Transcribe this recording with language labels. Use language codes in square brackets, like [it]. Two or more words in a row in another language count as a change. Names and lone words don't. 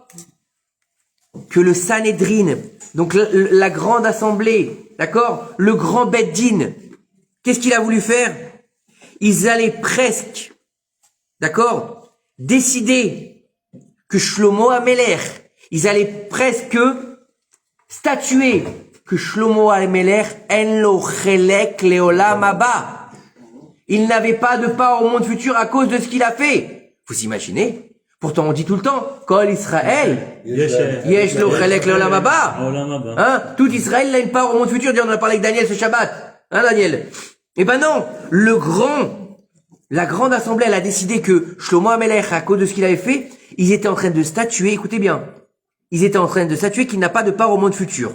[fr] Que le Sanhedrin, donc la grande assemblée, d'accord? Le grand [he] בית דין, [fr] qu'est-ce qu'il a voulu faire? Ils allaient presque, d'accord? Décider que Shlomo HaMelech, ils allaient presque statuer que Shlomo HaMelech [he] אין לו חלק לעולם הבא. [fr] Il n'avait pas de part au monde futur à cause de ce qu'il a fait. Vous imaginez? Pourtant on dit tout le temps, [he] כל ישראל יש לו חלק לעולם הבא. [fr] Hein? Tout Israël il a une part au monde futur. On en a parlé avec Daniel ce Shabbat. Hein, Daniel? Eh ben non, la grande assemblée, elle a décidé que Shlomo HaMelech, à cause de ce qu'il avait fait, ils étaient en train de statuer, écoutez bien, ils étaient en train de statuer qu'il n'a pas de part au monde futur.